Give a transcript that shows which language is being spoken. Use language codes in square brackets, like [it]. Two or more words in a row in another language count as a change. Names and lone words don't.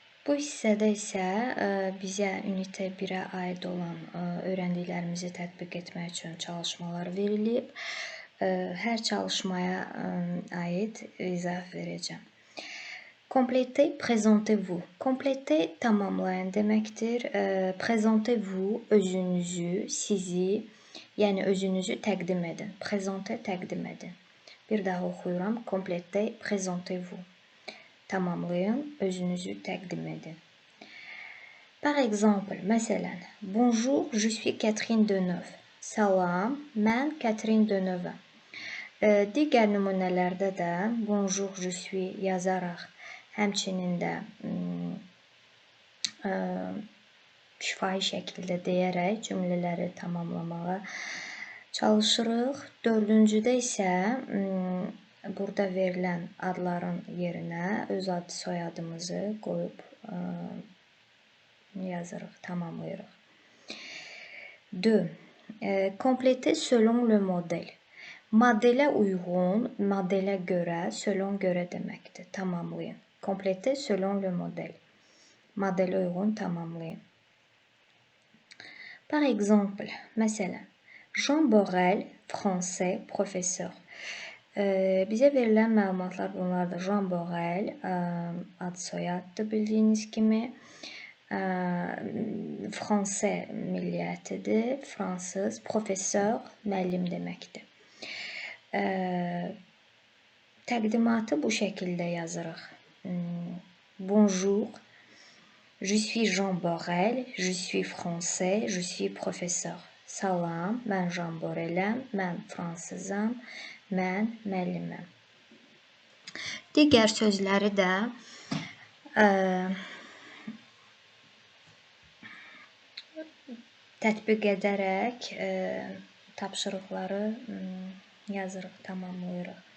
[az] Bu hissədə isə bizə ünitə 1-ə aid olan öyrəndiklərimizi tətbiq etmək üçün çalışmalar verilib. Hər çalışmaya aid izah verəcəm. [fr] Complétez, présentez-vous. [az] Complétez tamamlayın deməkdir. [fr] Présentez-vous [az] özünüzü, sizi, yəni özünüzü təqdim edin. Présentez təqdim edin. Bir daha oxuyuram. [fr] Complétez, présentez-vous. [az] Tamamlayın, özünüzü təqdim edin. [fr] Par exemple, məsələn, bonjour, je suis Catherine Deneuve. [az] Salam, mən Catherine Deneuve. Digər nümunələrdə də [fr] bonjour, je suis [az] yazaraq, həmçinin də şifahi şəkildə deyərək cümlələri tamamlamağa çalışırıq. Dördüncüdə isə burada verilən adların yerinə öz ad soyadımızı qoyub yazırıq, tamamlayırıq. 2. [fr] Complétez selon le modèle. [az] Modelə uyğun, modelə görə, selon görə deməkdir. Tamamlayın. [fr] Complétez selon le modèle. [az] Modelə uyğun tamamlayın. [fr] Par exemple, məsələn, Jean Borel, français, professeur. [az] Bizə verilən məlumatlar bunlardır. Jean Borel ad soyaddır bildiyiniz kimi. Fransız milliyyətidir, fransız, professor, müəllim deməkdir. Təqdimatı bu şəkildə yazırıq. [fr] Bonjour, je suis Jean Borel, je suis français, je suis professeur. [az] Salam, mən Jean Boreləm, mən fransızam, mən müəlliməm. Digər sözləri də tətbiq edərək tapşırıqları yazırıq, tamamlayırıq.